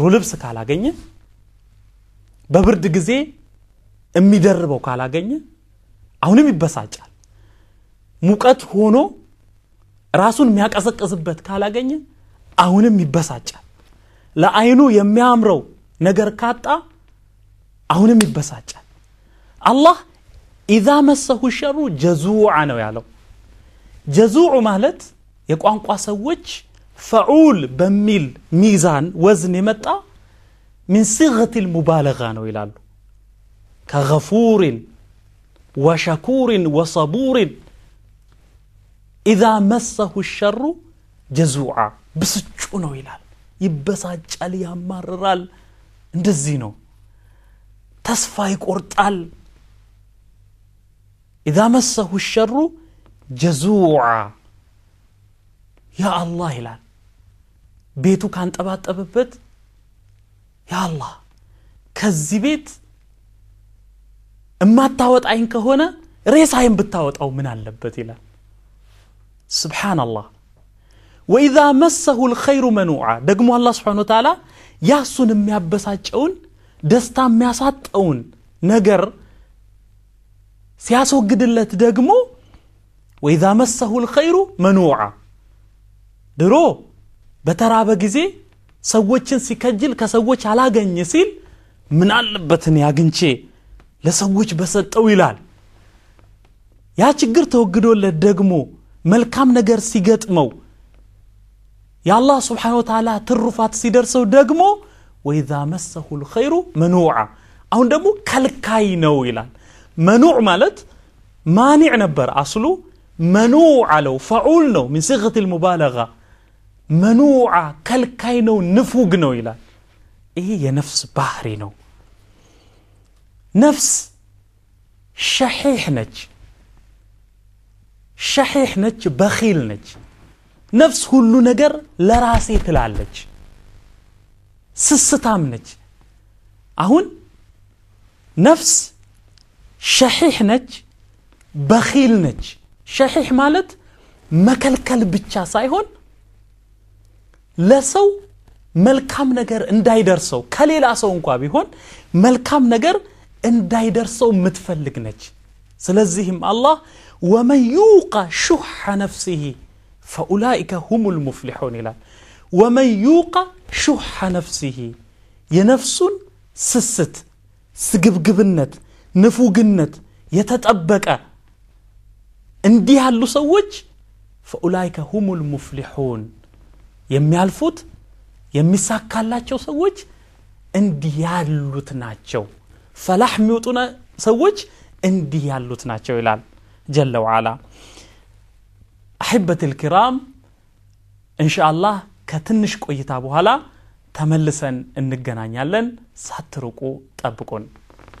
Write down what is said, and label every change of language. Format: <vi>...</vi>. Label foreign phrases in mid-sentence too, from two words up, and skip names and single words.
<am>ልብስ ካላገኘ በብርድ ጊዜ የሚደርበው ካላገኘ አሁንም ይበሳጫል ሙቀት ሆኖ ራሱን የሚያቀዘቅዝበት ካላገኘ አሁንም ይበሳጫል ለአይኑ የሚያምረው ነገር ካጣ አሁንም ይበሳጫል አላህ</am> <ar>اذا مسه الشر جزوعا</ar> <am>ነው ያለው جزوع ማለት የቋንቋ ሰዎች فعول በሚል ሚዛን ወዝን የመጣ</am> <ar>من صيغه المبالغه</ar> <am>ነው ይላሉ</am> <ar>كغفور وشكور وصبور اذا مسه الشر جزوعا</ar> <am>ብስጩ ነው ይላል ይበሳጫል ያማርራል እንደዚህ ነው ተስፋ ይቆርጣል</am> <ar>اذا مسه الشر جزوعا يا الله</ar> <am>ይላል ቤቱ ካንጠባጠበበት</am> <ar>يا الله</ar> <am>ከዚህ ቤት እማታወጣኝ ከሆነ ሬሳዬን ብታወጣው ምን አለበት ይላል</am> <ar>سبحان الله واذا مسه الخير منوعا</ar> <am>ደግሞ</am> <ar>الله سبحانه وتعالى</ar> <am>ያሱን የሚያበሳጨውን ደስታ የሚያሳጣውን ነገር ሲያስወግድለት ደግሞ</am> <ar>واذا مسه الخير منوعا</ar> <am>ድሮ በተራበ ጊዜ ሰዎችን ሲከጅል ከሰዎች አላገኘ ሲል ምን አለበትን ያግንቼ ለሰዎች በሰጠው ይላል ያ ችግር ተወግዶለት ደግሞ መልካም ነገር ሲገጥመው ያላህ</am> <ar>سبحانه وتعالى</ar> <am>ትሩፋት ሲደርሰው ደግሞ</am> <ar>واذا مسه الخير منوعا</ar> <am>አሁን ደግሞ ከልካይ ነው ይላል منوع ማለት مانع ነበር አስሉ</am> <ar>منوع له فعول</ar> <am>ነው</am> <ar>من صيغه المبالغه</ar> <am>منوع ከልካይ ነው ንፉግ ነው ይላል ይሄ የነፍስ ባህሪ ነው ነፍስ شحيح ነች በኺል ነች ነፍስ ሁሉ ነገር ለራሴ ትላለች ስስታም ነች አሁን ነፍስ شحيح ነች በኺል ነች شحيح ማለት መከልከል ብቻ ሳይሆን ለሰው መልካም ነገር እንዳይደርሰው ከሌላ ሰው እንኳን ቢሆን መልካም ነገር እንዳይደርሰው ምትፈልግ ነች ስለዚህም አላህ ومن</am> <ar>يوق شح نفسه فاولئك هم المفلحون</ar> <am>ይላል</am> <ar>ومن يوق شح نفسه</ar> <am>የነፍሱን ስስት ስግብግብነት ንፉግነት የተጠበቀ እንዲህ ያሉ ሰዎች</am> <ar>فاولئك هم المفلحون</ar> <am>የሚያልፉት የሚሳካላቸው ሰዎች እንዲህ ያሉት ናቸው ፈላህ የሚወጡና ሰዎች እንዲህ ያሉት ናቸው ይላል</am> <ar>جل وعلا احبتي الكرام ان شاء الله</ar> <am>ከትንሽ ቆይታ በኋላ ተመልሰን እንገናኛለን ሳትርቁ ጠብቁን</am>